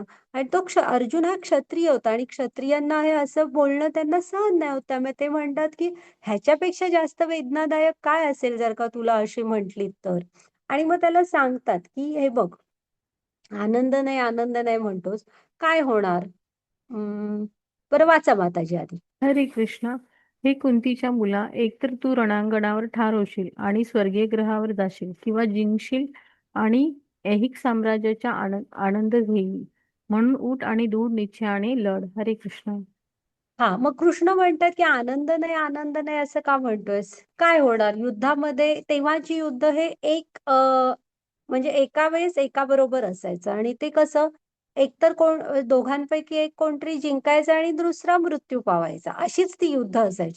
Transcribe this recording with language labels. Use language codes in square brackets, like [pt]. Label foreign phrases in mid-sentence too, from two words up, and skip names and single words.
[mr] आणि तो अर्जुन हा क्षत्रिय होता आणि क्षत्रियांना हे असं बोलणं त्यांना सहन नाही होत. त्यामुळे ते म्हणतात की ह्याच्यापेक्षा जास्त वेदनादायक काय असेल जर का तुला अशी म्हटली तर. आणि मग त्याला सांगतात की हे बघ, आनंद नाही आनंद नाही म्हणतोस, काय होणार? बरं वाचा माताजी आधी. हरे कृष्णा. हे कुंतीच्या मुला, एकतर तू रणांगणावर ठार होशील आणि स्वर्गीय ग्रहावर जाशील, किंवा जिंकशील आणि ऐहिक साम्राज्याचा आनंद घेईल. म्हणून उठ आणि दृढ निश्चयाने लढ. हरे कृष्णा. हा मग कृष्ण म्हणतात की आनंद नाही आनंद नाही असं का म्हणतोयस? काय होणार युद्धामध्ये? तेव्हाची युद्ध हे म्हणजे एका वेळेस एका बरोबर असायचं आणि ते कसं, एकतर दोघांपैकी एक कोणतरी जिंकायचं आणि दुसरा मृत्यू पावायचा, अशीच ती युद्ध असायची.